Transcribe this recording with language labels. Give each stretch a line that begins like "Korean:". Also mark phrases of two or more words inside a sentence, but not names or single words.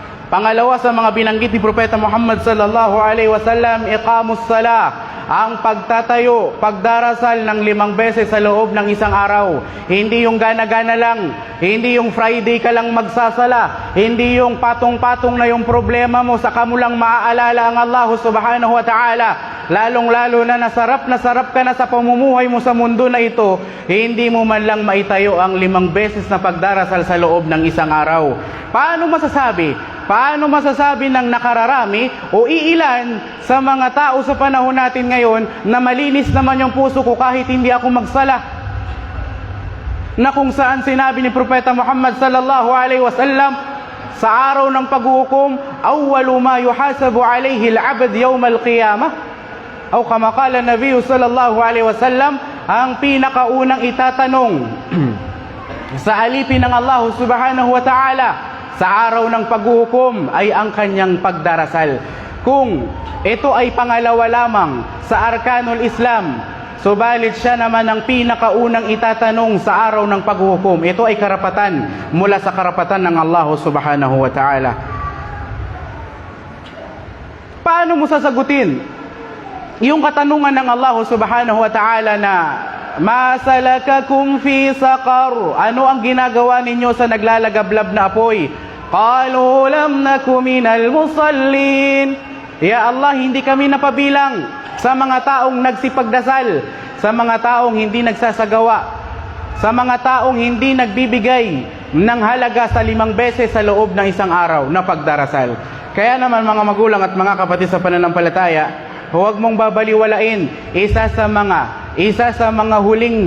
Filipino: Pangalawa sa mga binanggit ni Propeta Muhammad
Arabic: صلى الله عليه وسلم، إقامة الصلاة,
Filipino: ang pagtatayo, pagdarasal ng 5 beses sa loob ng isang araw. Hindi yung gana-gana lang, hindi yung Friday ka lang magsasala, hindi yung patong-patong na yung problema mo, saka mo lang maaalala ang
Arabic: الله سبحانه وتعالى.
Filipino: Lalong-lalo na nasarap ka na sa pamumuhay mo sa mundo na ito, hindi mo man lang maitayo ang 5 beses na pagdarasal sa loob ng isang araw. Paano masasabi? Paano masasabi ng nakararami o iilan sa mga tao sa panahon natin ngayon na malinis naman yung puso ko kahit hindi ako magsala? Na kung saan sinabi ni Propeta Muhammad
Arabic: صلى الله عليه وسلم,
Filipino: sa araw ng paghuhukom,
Arabic: أول ما يحاسب عليه العبد يوم القيامة, o كما قال النبي صلى الله عليه وسلم,
Filipino: ang pinakaunang itatanong sa alipin ng
Arabic: الله سبحانه وتعالى
Filipino: sa araw ng paghuhukom ay ang kanyang pagdarasal. Kung ito ay pangalawa lamang sa
Arabic: أركان الإسلام,
Filipino: subalit siya naman ang pinakaunang itatanong sa araw ng paghuhukom. Ito ay karapatan mula sa karapatan ng
Arabic: الله سبحانه وتعالى.
Filipino: Paano mo sasagutin yung katanungan ng
Arabic: الله سبحانه وتعالى
Filipino: na
Arabic: ما سلككم في سقر?
Filipino: Ano ang ginagawa ninyo sa naglalagablab na apoy?
Arabic: قالوا لم نك من المصلين. يا الله,
Filipino: hindi kami napabilang sa mga taong nagsipagdasal, sa mga taong hindi nagsasagawa, sa mga taong hindi nagbibigay ng halaga sa 5 beses sa loob ng isang araw na pagdarasal. Kaya naman mga magulang at mga kapatid sa pananampalataya, huwag mong babaliwalain isa sa mga huling